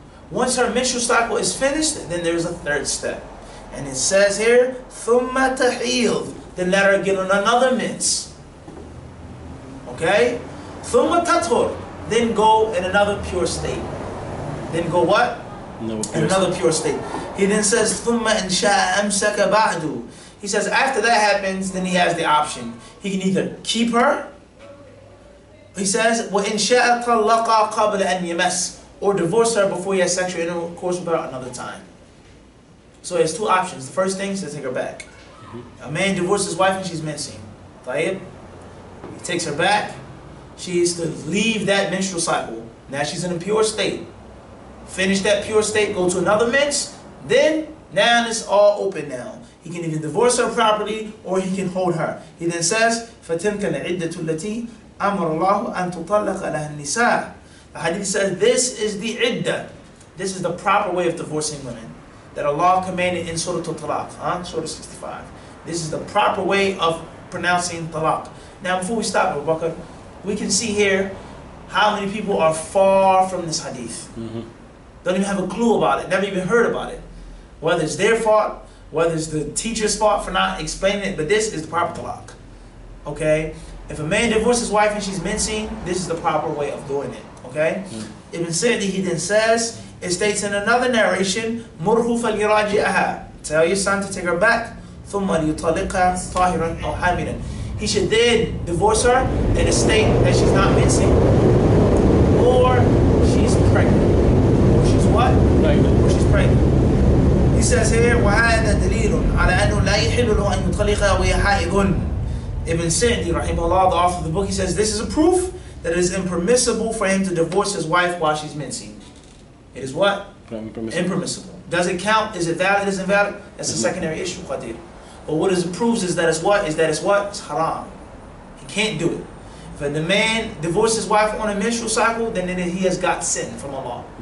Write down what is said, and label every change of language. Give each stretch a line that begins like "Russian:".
English: Once her menstrual cycle is finished, then there's a third step. And it says here,
Arabic: ثُمَّ تَحِيض.
English: Then let her get on another mens.
Arabic: Okay? ثُمَّ تَطْهُرْ.
English: Then go in another pure state. Then go what? In another pure state. He then says,
Arabic: ثُمَّ إِنْ شَاءَ أَمْسَكَ بَعْدُ.
English: He says, after that happens, then he has the option. He can either keep her, he says,
Arabic: وَإِنْ شَاءَ طَلَّقَ قَبْلَ أَنْ يَمَسْ,
English: or divorce her before he has sexual intercourse with her another time. So he has two options. The first thing is to take her back. A man divorces his wife and she's mensing. He takes her back. She is to leave that menstrual cycle. Now she's in a pure state. Finish that pure state, go to another mens. Then, now it's all open now. He can either divorce her properly or he can hold her. He then says,
Arabic: فَتِلْكَ الْعِدَّةُ الَّتِي أَمَرَ اللَّهُ أَن تُطَلَّقَ لَهَا النِّسَاء.
English: The hadith says, this is the iddah. This is the proper way of divorcing women that Allah commanded in Surah At-Talaq, Surah 65. This is the proper way of pronouncing talaq. Now, before we stop, Abu Bakr, we can see here how many people are far from this hadith. Don't even have a clue about it, never even heard about it. Whether it's their fault, whether it's the teacher's fault for not explaining it, but this is the proper talaq. Okay? If a man divorces his wife and she's mensing, this is the proper way of doing it. Okay? Ibn Sa'di, he then says, it states in another narration, Murhu
Arabic: فَلْيُرَاجِعَهَا.
English: Tell your son to take her back.
Arabic: ثُمَّ لِيُطَلِقَهَا طَاهِرًا أَوْ حَامِلًا.
English: He should then divorce her in a state that she's not mensing, or she's pregnant. Or she's what? Pregnant. Or she's pregnant. He says here,
Arabic: وَهَذَا دَلِيلٌ عَلَى أَنَّهُ لَا يَحِلُّ لَهُ أَن يُطَلِقَهَا وَهِيَ حَائِضٌ.
English: Ibn Sa'di, rahimahullah, the author of the book, he says this is a proof that it is impermissible for him to divorce his wife while she's mensing. It is what? Impermissible. Does it count? Is it valid? Is it invalid? That's a secondary issue, Qadir. But what it proves is that it's what? It's haram. He can't do it. If the man divorces his wife on a menstrual cycle, then he has got sin from Allah.